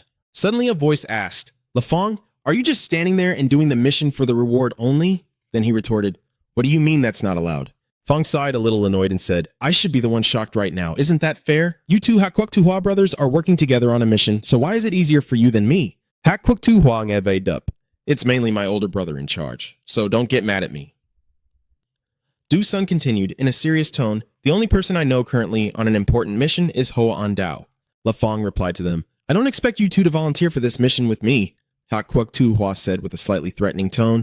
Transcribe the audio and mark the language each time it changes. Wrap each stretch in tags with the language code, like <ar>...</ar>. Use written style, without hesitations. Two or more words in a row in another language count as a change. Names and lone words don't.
<en>Suddenly, a voice asked, Lafong, are you just standing there and doing the mission for the reward only? Then he retorted, what do you mean that's not allowed? Fong sighed a little annoyed and said, I should be the one shocked right now. Isn't that fair? You two Hakwuk Tuhua brothers are working together on a mission, so why is it easier for you than me? Hakwuk Tuhua ngeve dup. It's mainly my older brother in charge, so don't get mad at me. Du Sun continued in a serious tone, the only person I know currently on an important mission is Hoa An Dao. Lafong replied to them, I don't expect you two to volunteer for this mission with me, Hakwuk Tuhua said with a slightly threatening tone.</en>